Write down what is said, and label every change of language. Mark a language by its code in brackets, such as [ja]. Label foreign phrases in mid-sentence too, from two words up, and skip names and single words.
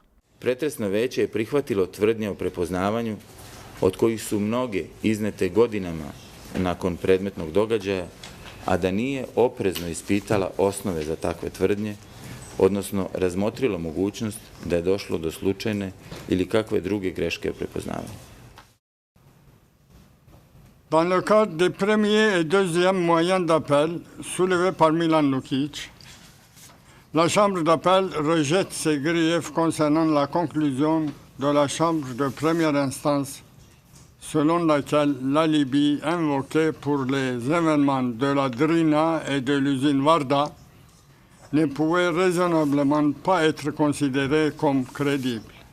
[sr] Pretresno veće je prihvatilo tvrdnje o prepoznavanju, od kojih su mnoge iznete godinama nakon predmetnog događaja, a da nije oprezno ispitala osnove za takve tvrdnje, odnosno razmotrilo mogućnost da je došlo do slučajne ili kakve druge greške prepoznavanja. [fr] Dans le cadre des premiers et deuxièmes moyens d'appel soulevés par Milan Lukic, la Chambre d'appel rejette ses griefs concernant la conclusion de la Chambre de première instance selon laquelle l'alibi invoqué pour les événements de la Drina et de l'usine Varda ne pouvait raisonnablement pas être considéré comme crédible.